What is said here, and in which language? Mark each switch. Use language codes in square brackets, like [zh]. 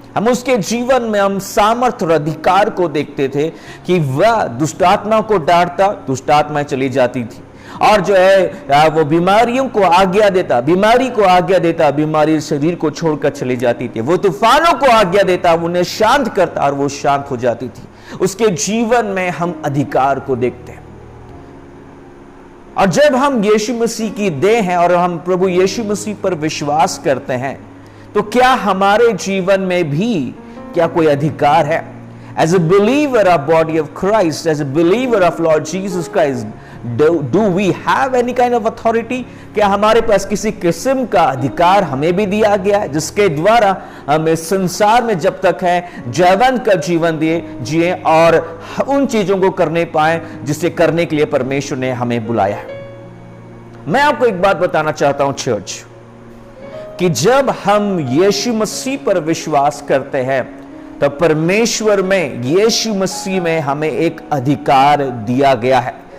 [hi] हम उसके जीवन में हम सामर्थ्य और अधिकार को देखते थे कि वह दुष्टात्मा को डांटता, दुष्टात्माएं चली जाती थी, और जो है वो बीमारियों को आज्ञा देता, बीमारी को आज्ञा देता, बीमारी शरीर को छोड़कर चली जाती थी। वो तूफानों को आज्ञा देता, उन्हें शांत करता और वो शांत हो जाती थी। उसके जीवन में हम अधिकार को देखते हैं। और जब हम यीशु मसीह की देह हैं और हम प्रभु यीशु मसीह पर विश्वास करते हैं, तो क्या हमारे जीवन में भी क्या कोई अधिकार है? [en] As a believer of body of Christ, as a believer of Lord Jesus Christ, do we have any kind of authority? [hi] क्या हमारे पास किसी किस्म का अधिकार हमें भी दिया गया है, जिसके द्वारा हम इस संसार में जब तक है जयवंत का जीवन जिए और उन चीजों को करने पाए जिसे करने के लिए परमेश्वर ने हमें बुलाया है? मैं आपको एक बात बताना चाहता हूं चर्च, कि जब हम यीशु मसीह पर विश्वास करते हैं तो परमेश्वर में, यीशु मसीह में हमें एक अधिकार दिया गया है।